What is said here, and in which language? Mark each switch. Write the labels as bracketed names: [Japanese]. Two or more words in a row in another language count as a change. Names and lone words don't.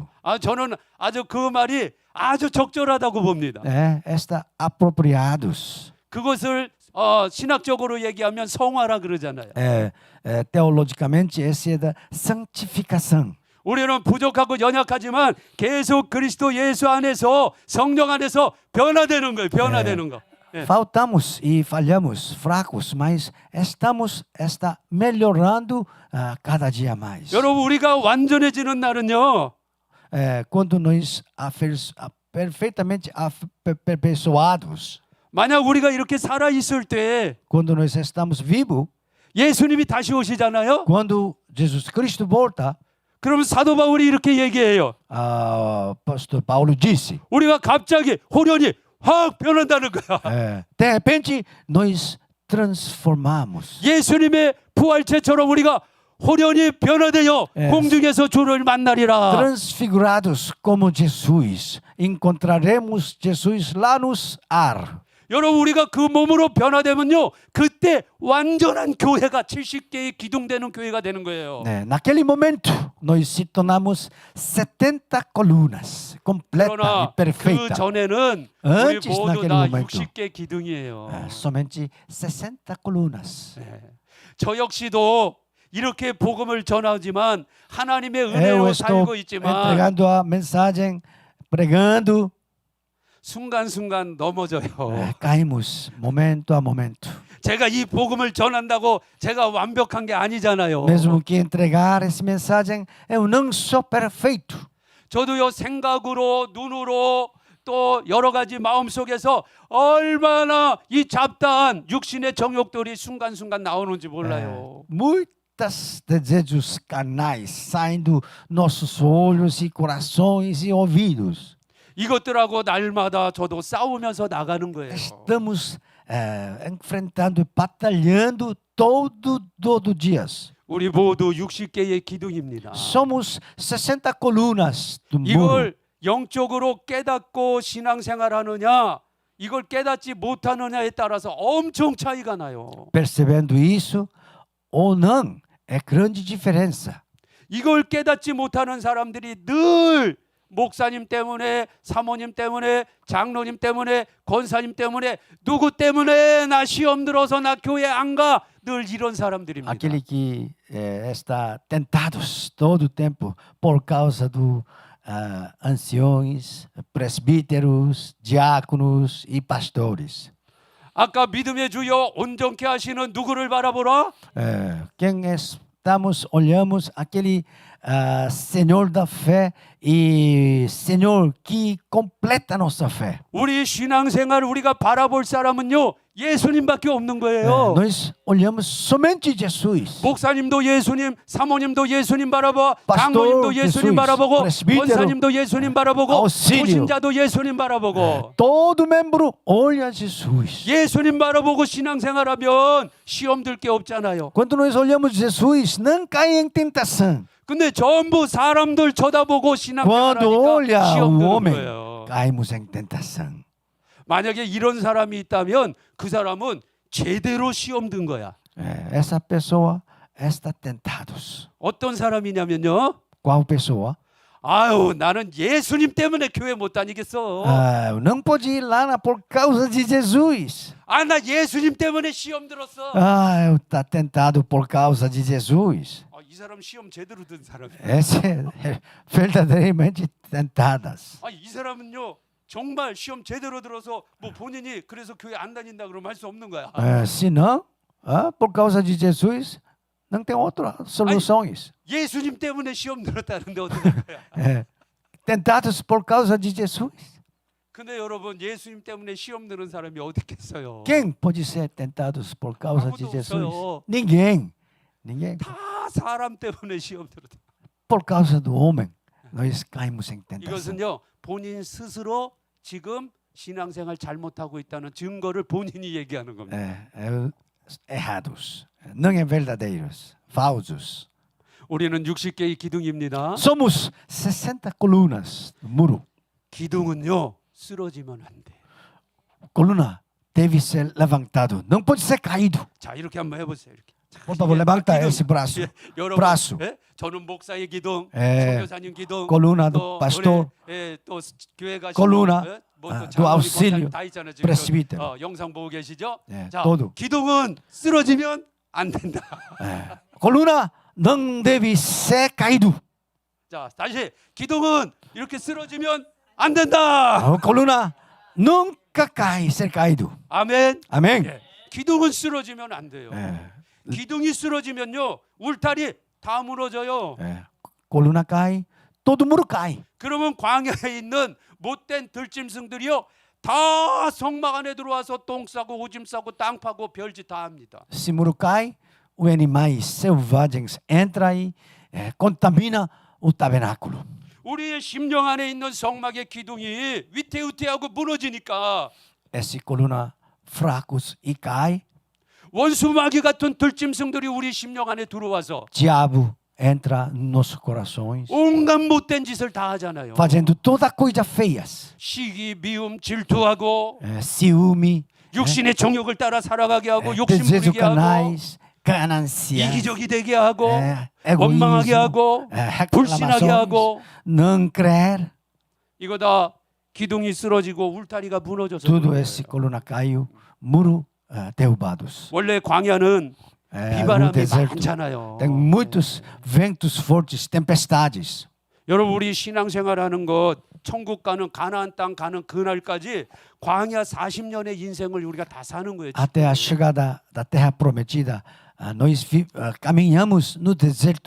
[Korean] 저는 아주 그 말이 아주 적절하다고 봅니다. [Portuguese] Está apropriados. [Korean] 그것을 신학적으로 얘기하면 성화라 그러잖아요. [Portuguese] Teologicamente, essa é da santificação. [Korean] 우리는 부족하고 연약하지만 계속 그리스도 예수 안에서 성령 안에서 변화되는 거예요. 변화되는 거. 예. [Portuguese] Faltamos e falhamos, fracos, mas está melhorando cada dia mais. [Korean] 여러분 우리가 완전해지는 날은요. [Portuguese] Quando nós perfeitamente aperfeiçoados, [Korean] 만약 우리가 이렇게 살아 있을 때 [Portuguese] quando nós estamos vivos, [Korean] 예수님이 다시 오시잖아요. [Portuguese] quando Jesus Cristo volta, [Korean] 그러면 사도 바울이 이렇게 얘기해요. [Portuguese] Pastor Paulo disse, [Korean] 우리가 갑자기 호련히 확 변한다는 거야. [Portuguese] de repente nós transformamos. [Korean] 예수님의 부활체처럼 우리가 호련히 변화되어 예. 공중에서 주를 만나리라. [Portuguese] Transfigurados como Jesus, encontraremos Jesus lá nos ar. [Korean] 여러분 우리가 그 몸으로 변화되면요. 그때 완전한 교회가 70개의 기둥되는 교회가 되는 거예요. [Portuguese] Naquele momento, nós se tornamos 70 colunas, completa e [Korean] 그러나 그 [Portuguese] perfeita. [Korean] 전에는 우리 [Portuguese] Antes, [Korean] 모두 [Portuguese] naquele [Korean] 다 [Portuguese] momento, [Korean] 60개 기둥이에요. [Portuguese] somente 60 colunas. [Korean] 저 역시도 이렇게 복음을 전하지만 하나님의 [Portuguese] Eu [Korean] 은혜로 [Portuguese] estou [Korean] 살고 있지만 [Portuguese] entregando a mensagem, pregando, [Korean] 순간순간 넘어져요. [Portuguese] caímos momento a momento. [Korean] 제가 이 복음을 전한다고 제가 완벽한 게 아니잖아요. [Portuguese] Mesmo que entregar essa mensagem, eu não sou perfeito. [Korean] 저도요 생각으로 눈으로 또 여러 가지 마음 속에서 얼마나 이 잡다한 육신의 정욕들이 순간순간 나오는지 몰라요. [Portuguese] Muitas desejos carnais saem dos nossos olhos e corações e ouvidos. [Korean] 이것들하고 날마다 저도 싸우면서 나가는 거예요. [Portuguese] Estamos enfrentando e batalhando todo dias. [Korean] 우리 모두 60개의 기둥입니다. [Portuguese] Somos 60 colunas do muro. [Korean] 이걸 영적으로 깨닫고 신앙생활하느냐 이걸 깨닫지 못하느냐에 따라서 엄청 차이가 나요. [Portuguese] Percebendo isso ou não, é grande diferença. [Korean] 이걸 깨닫지 못하는 사람들이 늘 목사님 때문에, 사모님 때문에, 장로님 때문에, 권사님 때문에, 누구 때문에 나 시험 들어서 나 교회 안 가. 늘 이런 사람들입니다. [Portuguese] Aquele que está tentados todo o tempo por causa do anciões, presbíteros, diáconos e pastores. [Korean] 아까 믿음의 주여 온전케 하시는 누구를 바라보라? [Portuguese] Quem olhamos aquele Senhor da fé e Senhor que completa nossa fé. [Korean] 우리 신앙생활 우리가 바라볼 사람은요 예수님밖에 없는 거예요. [Portuguese] Nós olhamos somente Jesus. [Korean] 목사님도 예수님, 사모님도 예수님 바라봐, [Portuguese] Pastor [Korean] 장로님도 예수님 [Portuguese] Jesus, [Korean] 바라보고, [Portuguese] presbítero, [Korean] 권사님도 예수님 바라보고, [Portuguese] auxílio. [Korean] 도신자도 예수님 바라보고. [Portuguese] Todo membro olha Jesus. [Korean] 예수님 바라보고 신앙생활하면 시험 들 게 없잖아요. [Portuguese] Quando nós olhamos Jesus, não cai em tentação. [Korean] 근데 전부 사람들 쳐다보고 [Portuguese] Quando [Korean] 신앙생활하니까 [Portuguese] olha [Korean] 시험 [Portuguese] o [Korean] 드는 [Portuguese] homem, [Korean] 거예요. [Portuguese] caímos em tentação. [Korean] 만약에 이런 사람이 있다면 그 사람은 제대로 시험 든 거야. [Portuguese] Essa pessoa está tentados. [Korean] 어떤 사람이냐면요. [Portuguese] Qual pessoa? [Korean] 아유, 나는 예수님 때문에 교회 못 다니겠어. [Portuguese] Não pode ir lá por causa de Jesus. [Korean] 나 예수님 때문에 시험 들었어. [Portuguese] Eu está tentado por causa de Jesus. [Korean] 이 사람 시험 제대로 든 사람이야. [Portuguese] Essa é verdadeiramente tentadas. [Korean] 이 사람은요 정말 시험 제대로 들어서 뭐 본인이 그래서 교회 안 다닌다 그러면 할 수 없는 거야. [Portuguese] Se não, por causa de Jesus, não tem outras soluções. [Korean] 예수님 때문에 시험 들었다는데 어떻게 할 거야? [Portuguese] Tentados por causa de Jesus. [Korean] 근데 여러분 예수님 때문에 시험 드는 사람이 어디 있겠어요? [Portuguese] Quem pode ser tentados por causa de [Korean] 아무도 [Portuguese] Jesus? [Korean] 없어요. [Portuguese] Ninguém. Ninguém. [Korean] 다 사람 때문에 시험 들었다. [Portuguese] Por causa do homem, nós caímos em tentação. [Korean] 이것은요 본인 스스로 지금 신앙생활 잘못하고 있다는 증거를 본인이 얘기하는 겁니다. [Portuguese] Errados, não é verdadeiros, falsos. [Korean] 우리는 60개의 기둥입니다. [Portuguese] Somos 60 colunas do muro. [Korean] 기둥은요 쓰러지면 안 돼. [Portuguese] coluna deve ser levantado, não pode ser caído. [Korean] 자, 이렇게 한번 해보세요. 이렇게. 자, [Portuguese] Por favor, [Korean] 이게 [Portuguese] levanta [Korean] 기둥. [Portuguese] esse braço. [Korean] 예, 여러분, [Portuguese] braço. [Korean] 예? 저는 목사의 기둥, 예, 선교사님 기둥, [Portuguese] coluna do [Korean] 또 [Portuguese] pastor, [Korean] 우리, 예, 또 교회 가시는 [Portuguese] coluna, [Korean] 예? 아, 뭐또 [Portuguese] do auxílio, [Korean] 다 있잖아요. 지금 [Portuguese] presbítero. [Korean] 영상 보고 계시죠? 예, 자, [Portuguese] todo. [Korean] 기둥은 쓰러지면 안 된다. [Portuguese] É. Coluna não deve ser caído. [Korean] 자, 다시 기둥은 이렇게 쓰러지면 안 된다. [Portuguese] A coluna nunca cai, ser caído. [Korean] 아멘. [Portuguese] Amém? [Korean] 예. 기둥은 쓰러지면 안 돼요. [Portuguese] É. [Korean] 기둥이 쓰러지면요, 울타리 다 무너져요. [Portuguese] É. Coluna cai, todo mundo cai. [Korean] 그러면 광야에 있는 못된 들짐승들이요, 다 성막 안에 들어와서 똥 싸고 오줌 싸고 땅 파고 별짓 다 합니다. [Portuguese] Se muro cai, os animais selvagens entram e contamina o tabernáculo. [Korean] 우리의 심령 안에 있는 성막의 기둥이 위태위태하고 무너지니까 [Portuguese] Essa coluna fracos e cai, [Korean] 원수마귀 같은 들짐승들이 우리 심령 안에 들어와서 [Portuguese] diabo entra nos nossos corações, [Korean] 온갖 못된 짓을 다 하잖아요. [Portuguese] fazendo toda coisa feias. [Korean] 시기, 미움, 질투하고 [Portuguese] Ciúme, [Korean] 육신의 정욕을 따라 살아가게 하고 욕심 [Portuguese] desejos [Korean] 부리게 하고 [Portuguese] canais, ganância, [Korean] 이기적이 되게 하고 [Portuguese] egoísmo, [Korean] 원망하게 하고 불신하게 [Portuguese] reclamações, [Korean] 하고 [Portuguese] não crer. [Korean] 이거 다 기둥이 쓰러지고 울타리가 무너져서 [Portuguese] Tudo [Korean] 그런 [Portuguese] esse [Korean] 거예요. [Portuguese] coluna caiu, muro derrubados. [Korean] 원래 광야는 [Portuguese] No [Korean] 비바람이 [Portuguese] deserto [Korean] 많잖아요. [Portuguese] tem muitos ventos fortes, tempestades. [Korean] 여러분, 우리 신앙생활하는 것, 천국 가는 가나안 땅 가는 그날까지 광야 40년의 인생을 우리가 다 사는 거예요. [Portuguese] Até a chegada da terra prometida, nós caminhamos no deserto.